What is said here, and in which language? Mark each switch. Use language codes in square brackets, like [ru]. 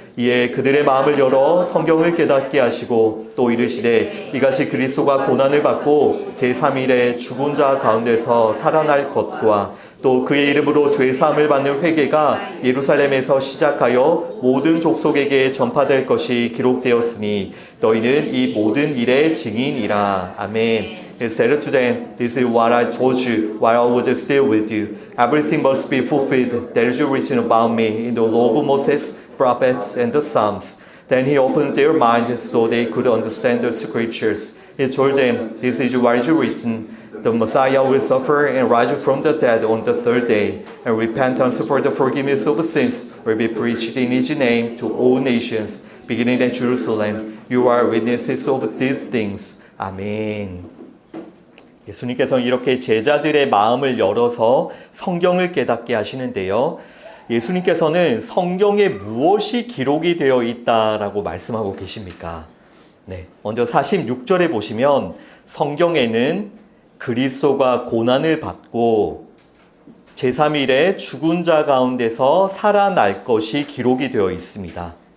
[ko] 이에 그들의 마음을 열어 성경을 깨닫게 하시고 또 이르시되 이같이 그리스도가 고난을 받고 제3일에 죽은 자 가운데서 살아날 것과 또 그의 이름으로 죄사함을 받는 회개가 예루살렘에서 시작하여 모든 족속에게 전파될 것이 기록되었으니 너희는 이 모든 일의 증인이라. 아멘. [en] He said to them, This is what I told you while I was still with you. Everything must be fulfilled that is written about me in the law of Moses, prophets, and the Psalms. Then he opened their minds so they could understand the scriptures. He told them, This is what is written. The Messiah will suffer and rise from the dead on the third day, and repentance for the forgiveness of sins will be preached in His name to all nations, beginning at Jerusalem. You are witnesses of these things. [ko] 아멘. 예수님께서는 이렇게 제자들의 마음을 열어서 성경을 깨닫게 하시는데요. 예수님께서는 성경에 무엇이 기록이 되어 있다라고 말씀하고 계십니까? 네, 먼저 46절에 보시면 성경에는 그리스도가 고난을 받고 제3일에 죽은 자 가운데서 살아날 것이 기록이 되어 있습니다.